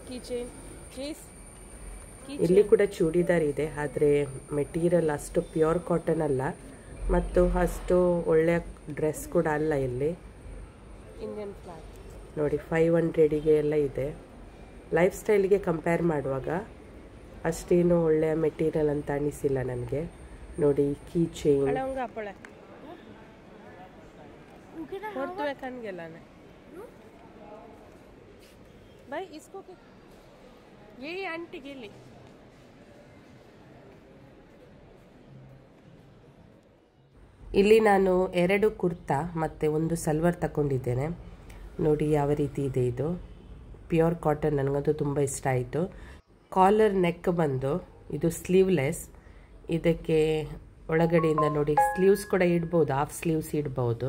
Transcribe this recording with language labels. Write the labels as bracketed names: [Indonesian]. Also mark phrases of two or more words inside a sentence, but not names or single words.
[Kannada] ಇಲ್ಲಿ ಕೂಡ ಚೂಡಿದಾರ್ ಇದೆ, ಆದರೆ ಮೆಟೀರಿಯಲ್ ಅಷ್ಟು [English] pure cotton [Kannada] ಅಲ್ಲ ಮತ್ತು ಅಷ್ಟು ಒಳ್ಳೆಯ ಡ್ರೆಸ್ ಕೂಡ ಅಲ್ಲ. ಇಲ್ಲಿ [English] Indian flag [Kannada] ನೋಡಿ 500ಗೆ ಎಲ್ಲ ಇದೆ. ಲೈಫ್ ಸ್ಟೈಲ್ಗೆ ಕಂಪೇರ್ ಮಾಡುವಾಗ ಅಷ್ಟೇನು ಒಳ್ಳೆಯ ಮೆಟೀರಿಯಲ್ ಅಂತ ಅನಿಸಿಲ್ಲ ನನಗೆ. ನೋಡಿ [English] key chain [Hindi] भाई इसको ये आंटी के लिए [Kannada] ಇಲ್ಲಿ ನಾನು 2 ಕುರ್ತಾ ಮತ್ತು 1 ಸಲ್ವಾರ್ ತಗೊಂಡಿದ್ದೇನೆ. ನೋಡಿ ಯಾವ ರೀತಿ ಇದೆ ಇದು, [English] pure cotton. [Kannada] ನನಗಂತೂ ತುಂಬ ಇಷ್ಟ ಆಯಿತು. [English] collar neck [Kannada] ಬಂದು ಇದು ಸ್ಲೀವ್ಲೆಸ್, ಇದಕ್ಕೆ ಒಳಗಡೆಯಿಂದ ನೋಡಿ ಸ್ಲೀವ್ಸ್ ಕೂಡ ಇಡ್ಬೋದು, [English] half sleeves [Kannada] ಇಡ್ಬೋದು.